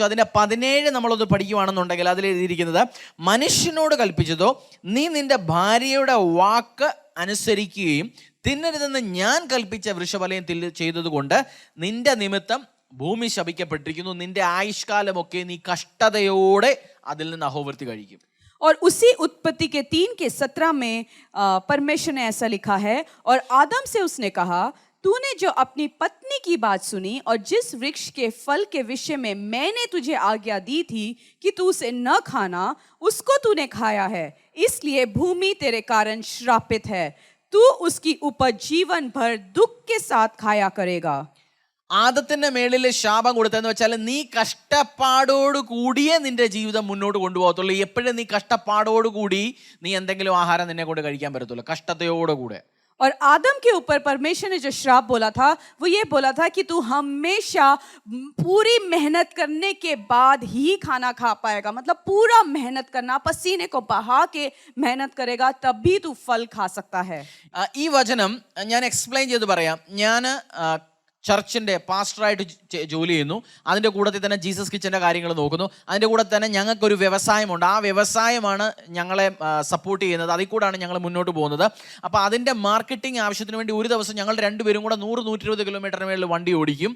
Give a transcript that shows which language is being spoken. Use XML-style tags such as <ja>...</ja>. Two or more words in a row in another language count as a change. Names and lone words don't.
<ml>അതിൻ്റെ 17 നമ്മളൊന്ന് പഠിക്കുകയാണെന്നുണ്ടെങ്കിൽ അതിൽ എഴുതിയിരിക്കുന്നത്, മനുഷ്യനോട് കൽപ്പിച്ചതോ നീ നിന്റെ ഭാര്യയുടെ വാക്ക് അനുസരിക്കുകയും തിന്നരുതെന്ന് ഞാൻ കൽപ്പിച്ച വൃക്ഷഫലം ചെയ്തതുകൊണ്ട് നിന്റെ നിമിത്തം ഭൂമി ശപിക്കപ്പെട്ടിരിക്കുന്നു, നിന്റെ ആയുഷ്കാലമൊക്കെ നീ കഷ്ടതയോടെ അതിൽ നിന്ന് അഹോവൃത്തി കഴിക്കും.</ml> <hi>और उसी उत्पत्ति के 3:17 में परमेश्वर ने ऐसा लिखा है, और आदम से उसने कहा, तूने जो अपनी पत्नी की बात सुनी और जिस वृक्ष के फल के विषय में मैंने तुझे आज्ञा दी थी कि तू उसे न खाना, उसको तूने खाया है, इसलिए भूमि तेरे कारण श्रापित है, तू उसकी उपज जीवन भर दुख के साथ खाया करेगा.</hi> <ml>ആദത്തിന്റെ മേളിൽ ശാപം കൊടുത്തതെന്ന് വെച്ചാൽ നീ കഷ്ടപ്പാടോട് കൂടിയേ നിന്റെ ജീവിതം മുന്നോട്ട് കൊണ്ടുപോകത്തുള്ളൂ. എപ്പോഴും നീ കഷ്ടപ്പാടോടുകൂടി നീ എന്തെങ്കിലും ആഹാരം നിന്നെ കൊണ്ട് കഴിക്കാൻ പറ്റത്തുള്ളൂ, കഷ്ടതയോടുകൂടെ.</ml> <hi>और आदम के ऊपर परमेश्वर ने जो श्राप बोला था वो ये बोला था कि तू हमेशा पूरी मेहनत करने के बाद ही खाना खा पाएगा, मतलब पूरा मेहनत करना, पसीने को बहा के मेहनत करेगा तब भी तू फल खा सकता है.</hi> <ml>ഈ വചനം ഞാൻ എക്സ്പ്ലെയിൻ ചെയ്ത് പറയാം. ഞാൻ ചർച്ചിൻ്റെ പാസ്റ്ററായിട്ട് ജോലി ചെയ്യുന്നു. അതിൻ്റെ കൂട്ടത്തിൽ തന്നെ ജീസസ് കിച്ചൻ്റെ കാര്യങ്ങൾ നോക്കുന്നു. അതിൻ്റെ കൂടെ തന്നെ ഞങ്ങൾക്കൊരു വ്യവസായമുണ്ട്. ആ വ്യവസായമാണ് ഞങ്ങളെ സപ്പോർട്ട് ചെയ്യുന്നത്. അതിൽ കൂടാണ് ഞങ്ങൾ മുന്നോട്ട് പോകുന്നത്. അപ്പോൾ അതിൻ്റെ മാർക്കറ്റിംഗ് ആവശ്യത്തിന് വേണ്ടി ഒരു ദിവസം ഞങ്ങൾ രണ്ടുപേരും കൂടെ 100-120 കിലോമീറ്ററിന് മേളിൽ വണ്ടി ഓടിക്കും.</ml>